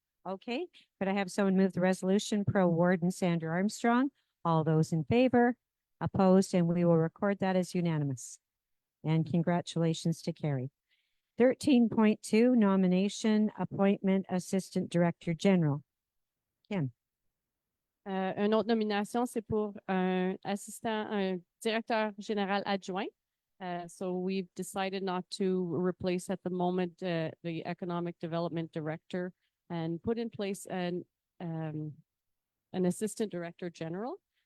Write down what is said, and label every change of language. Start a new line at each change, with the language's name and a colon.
English: Okay, could I have someone move the resolution pro Warden Sandra Armstrong? All those in favor, opposed, and we will record that as unanimous. And congratulations to Carrie. 13.2, nomination, appointment, Assistant Director General. Kim.
French: Une autre nomination, c'est pour un directeur général adjoint.
English: So we've decided not to replace at the moment the economic development director and put in place an assistant director general.